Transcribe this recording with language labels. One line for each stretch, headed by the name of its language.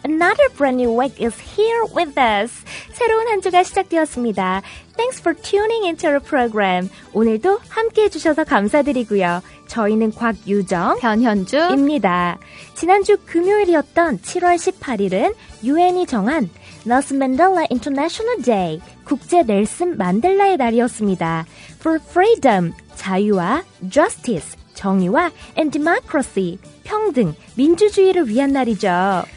English: Another brand new week is here with us.
Korean: 새로운 한 주가 시작되었습니다.
English: Thanks for tuning into our program.
Korean: 오늘도 함께해 주셔서 감사드리고요. 저희는 곽유정, 변현주입니다. 지난주 금요일이었던 7월 18일은 유엔이 정한 Nelson Mandela International Day, 국제 넬슨 만델라의 날이었습니다.
English: For freedom,
Korean: 자유와
English: justice,
Korean: 정의와
English: and democracy,
Korean: 평등, 민주주의를 위한 날이죠.